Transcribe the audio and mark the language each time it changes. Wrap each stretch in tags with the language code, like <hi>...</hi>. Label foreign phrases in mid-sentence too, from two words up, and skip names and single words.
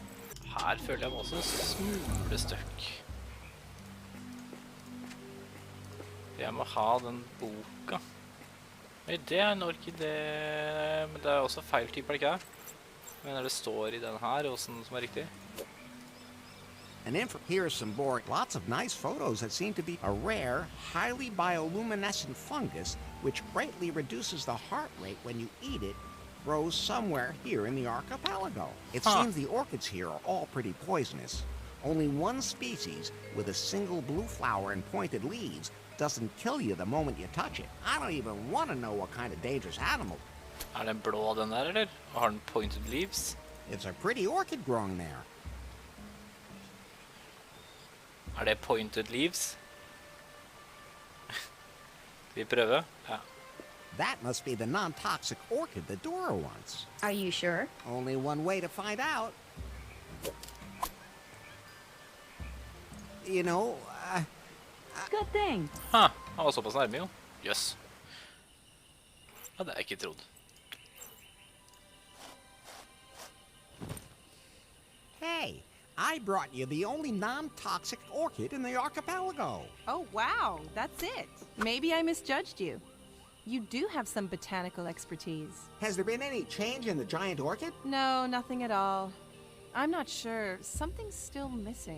<no>Her føler jeg meg også en smule støkk. Jeg må ha den boka. Nei, det er en orkidé, men det er også feil type, er det ikke det? Men når det står i den her, hvordan som er riktig.</no> <en>Here's some boring. Lots of nice photos that seem to be a rare, highly bioluminescent fungus which greatly reduces the heart rate when you eat it, grows somewhere here in the archipelago. It seems the orchids here are all pretty poisonous. Only one species, with a single blue flower and pointed leaves, doesn't kill you the moment you touch it. I don't even want to know what kind of dangerous animal.</en> <no>Er den blå den der, eller? Og har den</no> <en>pointed leaves? It's a pretty orchid growing there.</en> <no>Er det</no> <en>pointed leaves?</en> <no>Skal vi prøve? Ja.</no> <en>That must be the non-toxic orchid the Dora wants. Are you sure? Only one way to find out. You know, Good thing.</en> <no>Han var såpass nærme, jo. Jøss. Ja, det har jeg ikke trodd.</no> <en>hey, I brought you the only non-toxic orchid in the archipelago. Oh, wow, that's it. Maybe I misjudged you. You do have some botanical expertise. Has there been any change in the giant orchid? No, nothing at all. I'm not sure. Something's still missing.</en>